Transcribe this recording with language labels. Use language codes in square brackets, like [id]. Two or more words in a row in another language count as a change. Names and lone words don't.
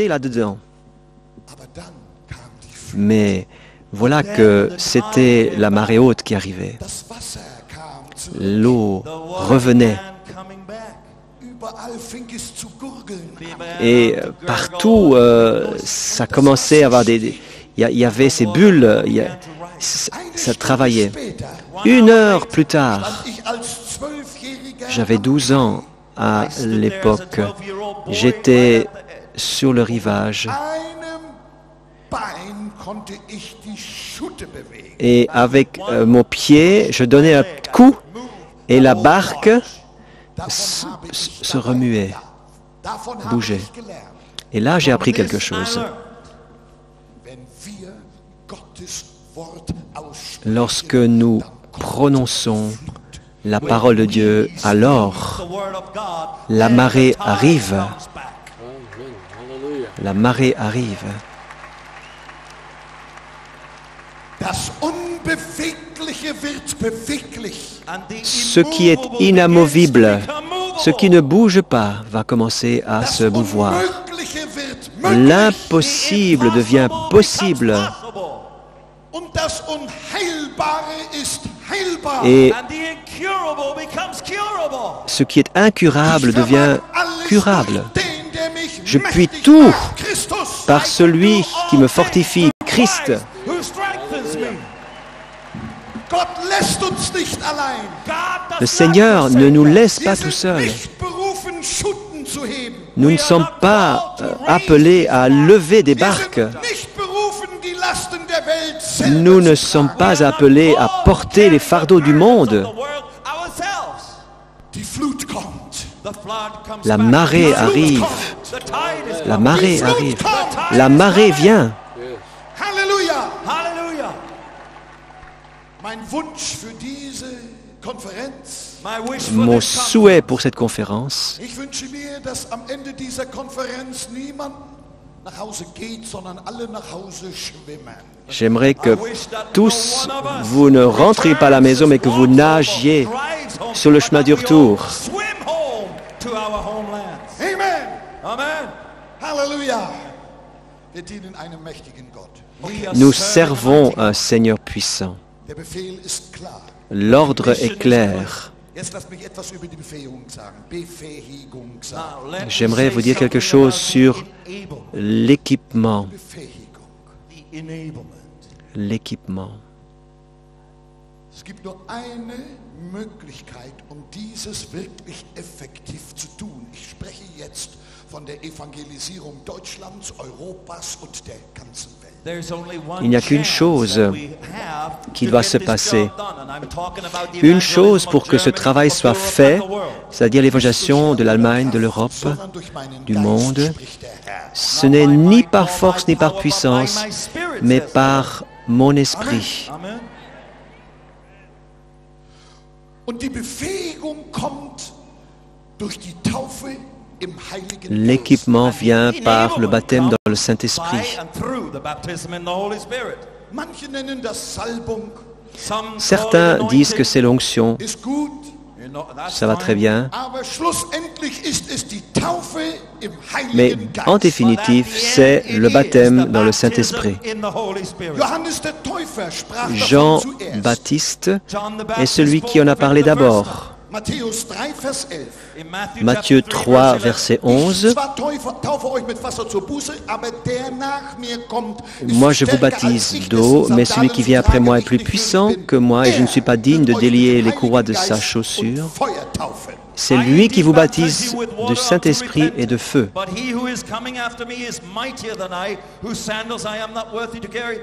[de] Aber dann kam die Flut. [fr] Mais Voilà que c'était la marée haute qui arrivait. [de] Das Wasser kam zurück. [fr] L'eau revenait. [de] Überall fing es zu gurgeln. [fr] Et partout, ça commençait à avoir des... Il y avait ces bulles, ça travaillait. 1 heure plus tard, [de] Ich als 12-Jähriger [fr] j'avais 12 ans à l'époque, j'étais sur le rivage [de] einem Bein konnte ich die Schute bewegen. [fr] et avec mon pied, je donnais un coup et la barque se remuait, [de] Davon habe [fr] bougeait. [de] ich gelernt. [fr] Et là, j'ai appris quelque chose. [de] Wenn wir Gottes Wort aussprechen, [fr] Lorsque nous prononçons la parole de Dieu, alors la marée arrive. La marée arrive. [de] das Unbewegliche wird beweglich. [fr] Ce qui est inamovible, ce qui ne bouge pas, va commencer à se mouvoir. [de] Unmögliche wird möglich. [fr] L'impossible devient possible [de] Und das Unheilbare ist heilbar. [fr] et [en] And the incurable becomes curable. [fr] ce qui est incurable devient curable. [de] Den, der mich [fr] Je puis [de] mächtig [fr] tout [de] macht, Christus. [fr] par celui qui me fortifie, Christ. [en] Who strengthens me. [de] Gott lässt uns nicht allein. [en] God [fr] Le [en] does [fr] Seigneur [en] not [fr] ne [en] forsake [fr] nous [en] us. [fr] laisse pas [de] Wir [fr] tout [de] sind [fr] seuls. [de] nicht berufen, Schuten zu heben. [fr] Nous ne sommes pas appelés à lever des [de] Wir [fr] barques. [de] sind nicht berufen, die Lasten der Welt selber [fr] Nous ne [de] zu [fr] sommes [de] tragen. [fr] pas appelés à porter les fardeaux du monde. [de] Die Flut kommt. [fr] La marée arrive. La marée arrive. La marée vient. [de] Halleluja. [en] Hallelujah. [de] Mein Wunsch für diese Konferenz. [en] My wish for [fr] Mon [en] this [fr] souhait pour cette conférence, [de] Ich wünsche mir, dass am Ende dieser Konferenz niemand nach Hause geht, sondern alle nach Hause schwimmen. [fr] j'aimerais que tous, vous ne rentriez pas à la maison, mais que vous nagiez sur le chemin du retour. [en] swim home to our homelands. Amen. Amen. [de] Halleluja. Wir dienen einem mächtigen Gott. [en] We are [fr] Nous [en] serving [fr] servons un Seigneur puissant. [de] Der Befehl ist klar. [fr] L'ordre est clair. [de] Jetzt lasst mich etwas über die Befähigung sagen. Befähigung sagen. [en] Now, let me [fr] J'aimerais [en] say [fr] vous dire quelque [en] something [fr] chose [en] about [fr] sur [en] the enablement. [fr] l'équipement. [de] Befähigung. [en] The enablement. [fr] L'équipement. [de] Es gibt nur eine Möglichkeit, um dieses wirklich effektiv zu tun. Ich spreche jetzt von der Evangelisierung Deutschlands, Europas und der ganzen Welt. [en] There's only one [fr] Il n'y a qu'une [en] chance [fr] chose [en] that we have [fr] qui [en] to [fr] doit [en] get [fr] se [en] this [fr] passer. [en] job done. And I'm talking about the [fr] Une chose [en] evangelism [fr] pour [en] of [fr] que ce [en] Germany, [fr] travail [en] of [fr] soit [en] Europe [fr] fait, [en] and the world. [fr] c'est-à-dire l'évangélisation de l'Allemagne, de l'Europe, [de] Sondern durch meinen [fr] du [de] Geist, [fr] monde, [de] spricht der Herr. [fr] ce n'est ni par force ni par puissance, mais par mon esprit. Amen. [de] Und die Befähigung kommt durch die Taufe im Heiligen Geist. [fr] L'équipement vient par le baptême dans le Saint-Esprit. [en] By and through the baptism in the Holy Spirit. [de] Manche nennen das Salbung. [en] Some call [fr] Certains [en] it [fr] disent que [en] anointing. [fr] c'est l'onction, [de] Ist gut, [en] You know, that's [fr] ça va [en] fine. [fr] très bien, [de] aber schlussendlich ist es die Taufe im [fr] mais [de] Heiligen Geist. [fr] en définitive, c'est le baptême dans le Saint-Esprit. [de] Johannes der Täufer sprach [fr] Jean [de] davon zuerst. [fr] Baptiste est celui qui en a parlé d'abord. [de] Matthäus 3, Vers 11. [fr] Matthieu 3, verset 11. [de] Zwar taufe euch mit Wasser zur Buße, aber der nach mir kommt, ist [fr] Moi, je vous [de] stärker als [fr] baptise [de] ich, [fr] d'eau, [de] dessen [fr] mais celui qui vient après moi est plus [de] Sandalen [fr] puissant [de] ich nicht [fr] que moi et je ne suis pas digne de [de] wird euch [fr] délier [de] mit [fr] les [de] dem [fr] courroies de [de] Heiligen [fr] sa [de] Geist [fr] chaussure. [de] und Feuer taufen. [fr] C'est lui qui vous baptise du Saint-Esprit et de feu. [en] But he who is coming after me is mightier than I, whose sandals I am not worthy to carry.